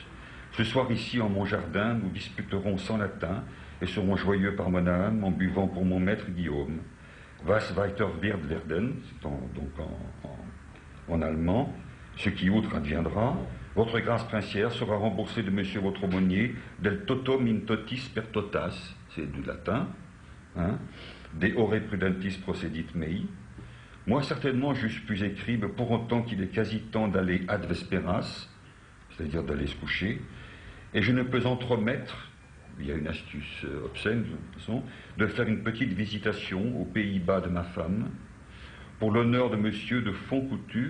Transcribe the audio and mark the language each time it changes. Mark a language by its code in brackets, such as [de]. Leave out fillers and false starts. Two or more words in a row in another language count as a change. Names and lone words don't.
[fr] Ce soir ici en mon jardin, nous disputerons sans latin et serons joyeux par mon âme en buvant pour mon maître Guillaume. [de] Was weiter wird werden, [fr] c'est donc en allemand, ce qui outre adviendra. Votre grâce princière sera remboursée de monsieur votre aumônier, [la] del toto min totis per totas, [fr] c'est du latin, hein, [la] de ore prudentis procedit mei. [fr] Moi certainement j'eusse pu écrire, pour autant qu'il est quasi temps d'aller [la] ad vesperas, [fr] c'est-à-dire d'aller se coucher, et je ne peux entremettre, il y a une astuce obscène de toute façon, de faire une petite visitation aux Pays-Bas de ma femme, pour l'honneur de monsieur de Fontcoutu.